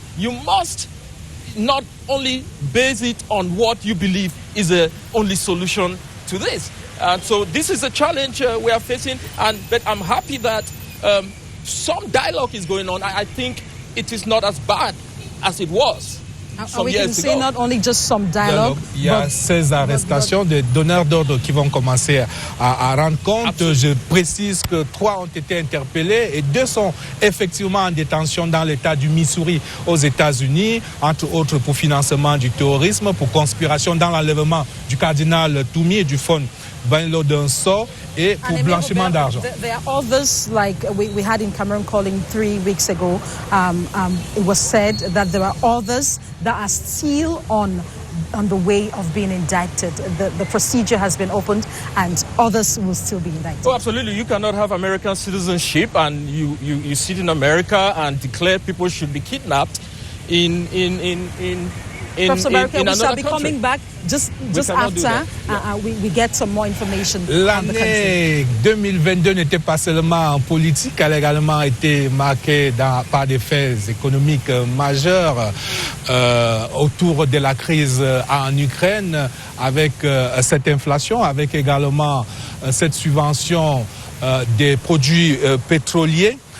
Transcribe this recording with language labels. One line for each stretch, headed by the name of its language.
English: You must not only base it on what you believe is the only solution to this. And so this is a challenge we are facing, but I'm happy that some dialogue is going on. I think it is not as bad as it was. We can say not only just some dialogue.
French: Il y a ces arrestations de donneurs d'ordre qui vont commencer à rendre compte. Absolument. Je précise que 3 ont été interpellés et 2 sont effectivement en détention dans l'État du Missouri aux États-Unis, entre autres pour financement du terrorisme, pour conspiration dans l'enlèvement du cardinal Toumi et du fonds Banlo Dunso et pour blanchiment d'argent.
English: There are others, like we had in Cameroon calling 3 weeks ago. It was said that there are others that are still on the way of being indicted. The procedure has been opened and others will still be indicted. Oh, absolutely. You cannot have American citizenship and you sit in America and declare people should be kidnapped in Professor Barika, we shall be country. coming back just after we get some more information.
French: L'année 2022 n'était pas seulement politique, elle a également été marquée par des faits économiques majeurs autour de la crise en Ukraine, avec cette inflation, avec également cette subvention des produits pétroliers.